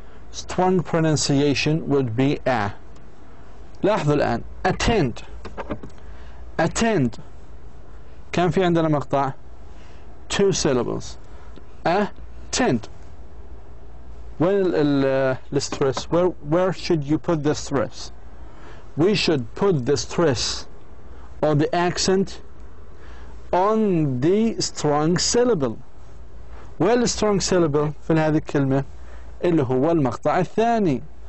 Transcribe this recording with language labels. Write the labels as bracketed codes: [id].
[en] Strong pronunciation would be a. [ar] لاحظوا الآن attend. [en] Attend. [ar] كم في عندنا مقطع؟ [en] 2 syllables. Attend. When the stress, where should you put the stress? We should put the stress or the accent on the strong syllable. Well, strong syllable [ar] في هذه الكلمة اللي هو المقطع الثاني.